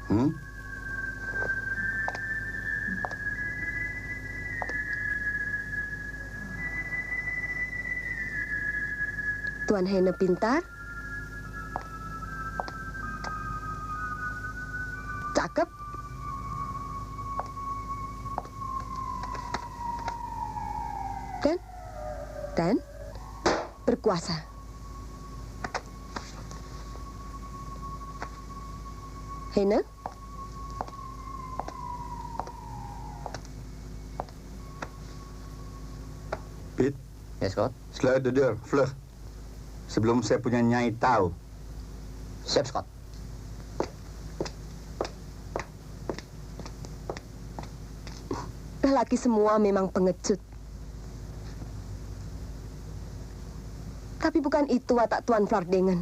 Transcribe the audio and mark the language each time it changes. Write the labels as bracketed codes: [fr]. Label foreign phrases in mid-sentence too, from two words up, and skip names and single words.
[id] Tuan Heine pintar, cakep, dan berkuasa. Heine? Pit. Yes, Scott. [nl] Sluit de deur, vlug. [id] Sebelum saya punya Nyai tahu. Siap, Scott. Lelaki semua memang pengecut. Tapi bukan itu watak Tuan Flardingen.